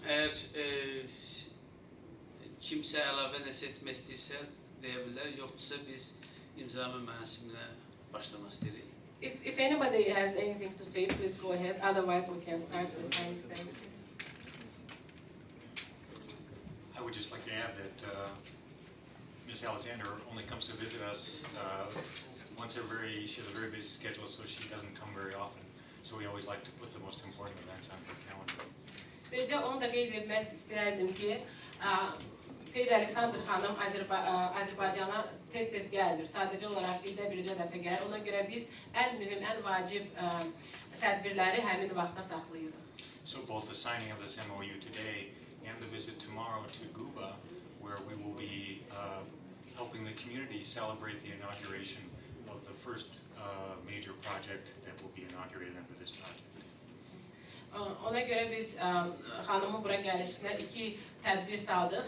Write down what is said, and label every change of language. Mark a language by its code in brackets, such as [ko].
[az] Eğer kimse əlavə nəsə etmək istəyirsə deyə bilər, yoxdursa biz imzalama mərasiminə başlamaq istəyirik. [en] If anybody has anything to say, please go ahead. Otherwise, we can start the signing ceremony. I would just like to add that Ms. Alexander only comes to visit us once she has a very busy schedule, so she doesn't come very often. So we always like to put the most important events on her calendar. [az] Bircə onu da qeyd etmək istəyərdim ki, Page Alexander xanım Azərbaycana tez-tez gəlmir. Sadəcə olaraq ildə bircə dəfə gəlir. Ona görə biz ən mühüm, ən vacib tədbirləri həmin vaxta saxlayırıq. [en] So both the signing of this MOU today and the visit tomorrow to Guba, where we will be helping the community celebrate the inauguration of the first major project that will be inaugurated under this project. [az] Ona görə biz xanımın bura gəlişinə iki tədbir saldıq.